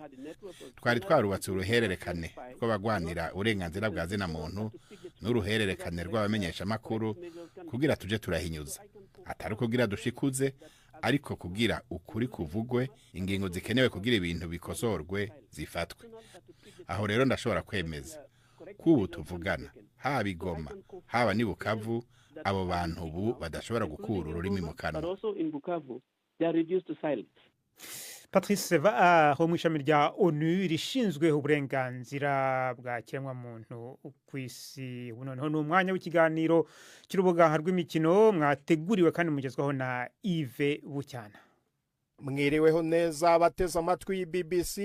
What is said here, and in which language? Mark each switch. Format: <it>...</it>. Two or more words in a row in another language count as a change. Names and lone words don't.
<rn>Twari twarubatse uruhererekane rw'abagwanira uburenganzira bwa zina muntu n'uruhererekane rw'abamenyesha amakuru kugira tuje turahinyuza, atari kugira dushikuze ariko kugira ukuri kuvugwe, ingingo zikenewe kugira ibintu bikosorwe zifatwe. Aho rero ndashobora kwemeza kubu tuvugana haba Igoma haba n'i Bukavu abo bantu ubu badashobora gukura ururimi mu kanwa. Patrice Seva ho mu ishami rya ONU rishinzwe uburenganzira bwa kiremwamuntu ku isi. Noneho n'umwanya w'ikiganiro cy'urubuga rw'imikino mwateguriwe kandi mugezwaho na Yves Bucyana. Mwiriweho neza bateze amatwi BBC.</rn>